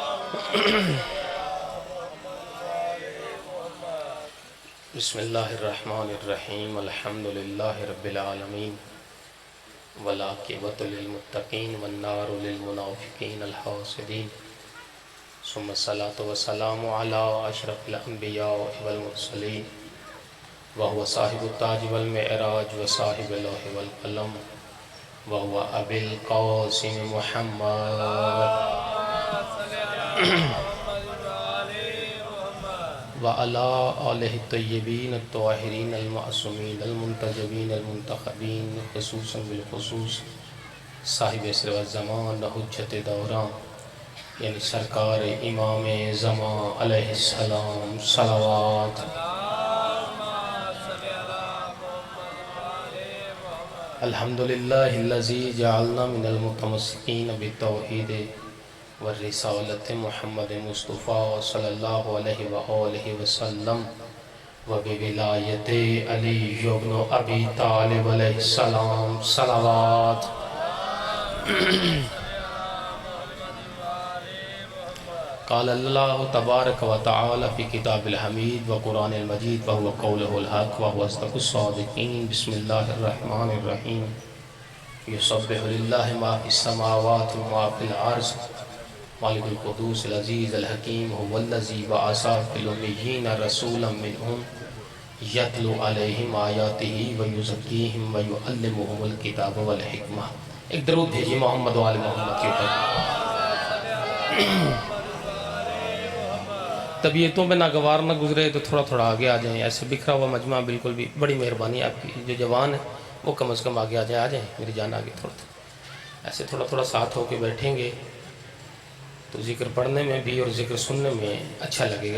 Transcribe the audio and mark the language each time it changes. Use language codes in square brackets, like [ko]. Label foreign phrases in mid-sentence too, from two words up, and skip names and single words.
[ar] بسم الله الرحمن الرحيم الحمد لله رب العالمين والعاقبة للمتقين والنار للمنافقين الحاسدين ثم الصلاة والسلام على أشرف الأنبياء والمرسلين وهو صاحب التاج والمعراج وصاحب اللوح والقلم وهو أبي القاسم محمد وعلى آله الطيبين الطاهرين المعصومين المنتجبين المنتخبين خصوصا بالخصوص صاحب العصر والزمان حجة الدوران [ur] یعنی سرکار امام زمان [ar] عليه السلام صلوات. الحمد لله الذي جعلنا من المتمسكين بالتوحيد ورسالة محمد مصطفى صلى الله عليه وآله وسلم وبولاية علي ابن أبي طالب عليه السلام صلوات. قال الله تبارك وتعالى في الكتاب الحميد والقرآن المجيد وهو قوله الحق وهو أصدق الصادقين. بسم الله الرحمن الرحيم. يسبح لله ما في السماوات وما في الأرض الملك القدوس العزيز الحكيم هو الذي بعث في الأميين رسولا منهم يتلو عليهم آياته ويزكيهم ويعلمهم الكتاب والحكمة. [ur] ایک درود بھیجیے محمد و آل محمد کے اوپر۔ طبیعتوں میں ناگوار نہ گزرے تو تھوڑا تھوڑا آگے آ جائیں. ایسے بکھرا ہوا مجمع بالکل بھی، بڑی مہربانی آپکی۔ جو جوان ہے وہ کم سے کم آگے آ جائے میری جان آگے تھوڑا ایسے تھوڑا تھوڑا ساتھ ہو کے بیٹھیں گے تو ذکر پڑھنے میں بھی اور ذکر سننے میں اچھا لگے گا.